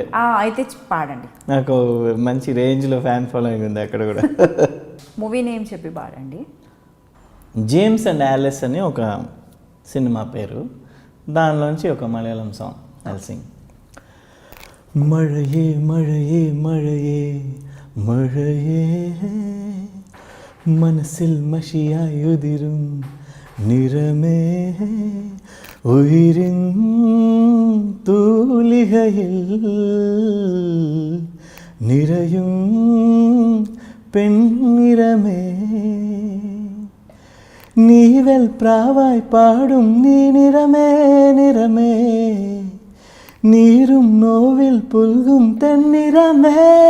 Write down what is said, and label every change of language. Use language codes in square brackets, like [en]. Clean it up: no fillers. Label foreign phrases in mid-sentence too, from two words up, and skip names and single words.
[te] అయితే పాడండి. నాకు మంచి రేంజ్లో [en] fan following [te] ఉంది అక్కడ కూడా. [en] movie name [te] చెప్పి పాడండి. జేమ్స్ అండ్ యాలిస్ అని ఒక సినిమా పేరు, దానిలోంచి ఒక మలయాళం సాంగ్ [en] I'll sing. [ml] మഴയേ മഴയേ മഴയേ മഴയേ മനസ്സിൽ മഷിയായുതിരും നിറമേ ഉയിരിൻ തൂലികയിൽ നിറയും പെൺനിറമേ നീവൽ പ്രാവായി പാടും നീ നിറമേ നിറമേ നീരും നോവിൽ പുൽകും തെന്നിറമേ